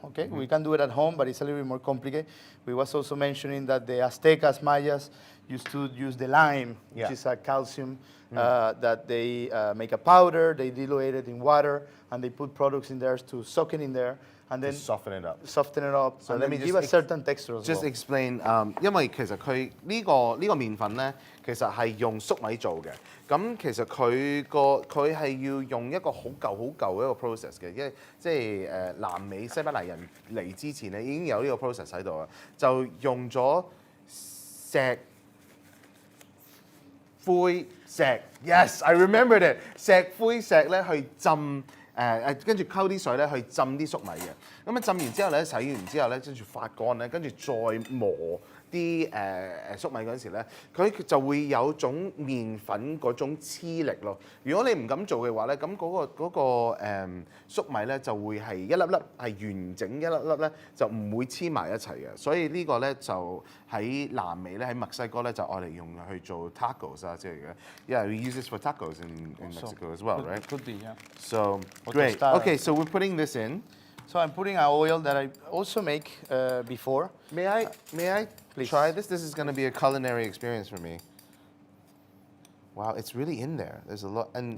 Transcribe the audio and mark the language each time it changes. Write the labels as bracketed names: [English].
[English] Okay, we can do it at home, but it's a little bit more complicated. We was also mentioning that the Aztecas, Mayas used to use the lime, Yeah. which is a calcium that they make a powder. They dilute it in water, and they put products in there to soak it in there, and then To soften it up. soften it up, So and let then me give just a certain texture as Just well. [Chinese] explain，因為其實佢呢個麵粉咧，其實係用粟米做嘅。咁其實佢係要用一個好舊嘅一個 process 嘅，因為即係南美西班牙人嚟之前咧已經有呢個 process 喺度啦，就用咗石灰石 ， [English] yes I remembered it， [Chinese] 石灰石咧去浸。跟住溝啲水咧去浸啲粟米嘅，咁啊浸完之後咧洗完之後咧，跟住發乾咧，跟住再磨啲粟米嗰陣時咧，佢就會有種麵粉嗰種黐力咯。如果你唔咁做嘅話咧，咁嗰個粟米咧就會係一粒粒係完整一粒粒咧，就唔會黐埋一齊嘅。所以呢個咧就喺南美咧喺墨西哥咧就愛嚟用去做 tacos 啊之類嘅。 [English] Yeah, we use this for tacos in Mexico as well, right? Could be, yeah. So Or great. tostada. Okay, so we're putting this in. So I'm putting an oil that I also make before. May I Please. try this? This is going to be a culinary experience for me. Wow, it's really in there. There's a lot. And